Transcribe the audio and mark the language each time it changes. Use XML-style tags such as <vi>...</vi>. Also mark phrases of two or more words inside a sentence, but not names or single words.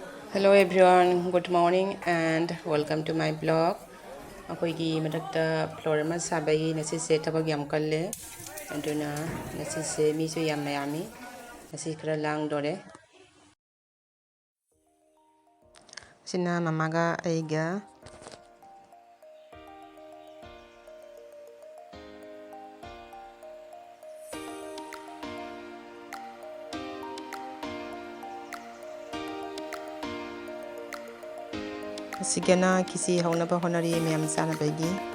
<en>Hello everyone, good morning and welcome to my blog.</en> <mni>ꯑꯩꯈꯣꯏꯒꯤ ꯃꯊꯛꯇ ꯐ꯭ꯂꯣꯔ ꯑꯃ ꯁꯥꯕꯒꯤ ꯉꯁꯤꯁꯦ ꯊꯕꯛ ꯌꯥꯝ ꯀꯜꯂꯦ. ꯑꯗꯨꯅ ꯉꯁꯤꯁꯦ ꯃꯤꯁꯨ ꯌꯥꯝꯅ ꯌꯥꯝꯃꯤ. ꯉꯁꯤ ꯈꯔ ꯂꯥꯡꯗꯣꯔꯦ. ꯁꯤꯅ ꯃꯃꯥꯒ ꯑꯩꯒ ꯑꯁꯤꯒꯅ ꯈꯤꯆꯤ ꯍꯧꯅꯕ ꯍꯣꯠꯅꯔꯤ ꯃꯌꯥꯝ ꯆꯥꯅꯕꯒꯤ.</mni>